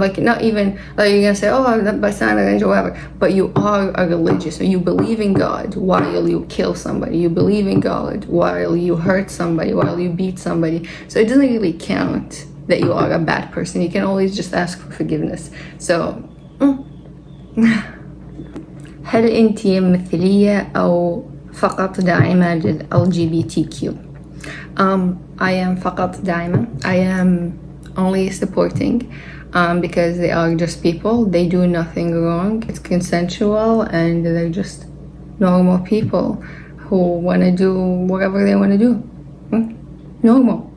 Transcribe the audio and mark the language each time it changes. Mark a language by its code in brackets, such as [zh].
[en] Like, not even like you're gonna say, oh, that's not a religion or whatever, but you are a religious, so you believe in God while you kill somebody, you believe in God while you hurt somebody, while you beat somebody. So it doesn't really count that you are a bad person. You can always just ask for forgiveness. [ar] So هل أنتِ مثلية أو فقط داعمة لل LGBTQ? [en] I am [ar] فقط داعمة. [en] I am only supporting because they are just people. They do nothing wrong. It's consensual, and they're just normal people who want to do whatever they want to do. Normal.